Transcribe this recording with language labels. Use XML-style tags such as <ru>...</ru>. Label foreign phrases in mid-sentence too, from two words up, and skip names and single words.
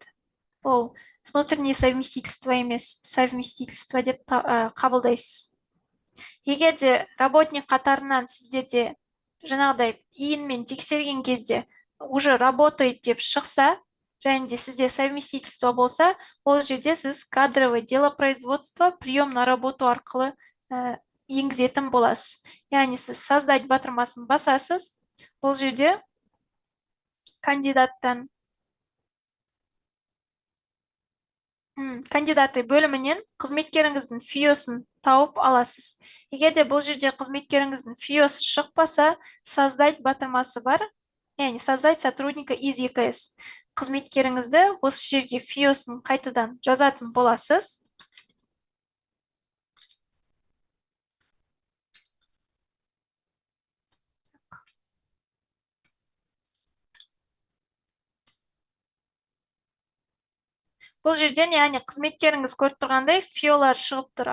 <kk>Ол</kk> <ru>внутреннее совместительство</ru> <kk>емес, совместительство деп қабылдайсыз. Егер де работник қатарынан сіздерде жаңағыдай иінмен тексерген кезде</kk> <ru>уже работает</ru> <kk>деп шықса, және де сізде совместительство болса, ол жерде сіз</kk> <ru>кадровое дело производства прием на работу</ru> <kk>арқылы енгізетін боласыз. Яғни сіз создать батырмасын басасыз, бұл жерде кандидаты бөлімінен қызметкеріңіздің фиосын тауып аласыз. Егер де бұл жерде қызметкеріңіздің фиосы шықпаса, создать батырмасы бар, яғни</kk> <ru>создать сотрудника из ЕКС.</ru> <kk>Қызметкеріңізді осы жерге фиосын қайтадан жазатын боласыз. Бұл жерден, яғни қызметкеріңіз көріп тұрғандай, фиолар шығып тұр.</kk>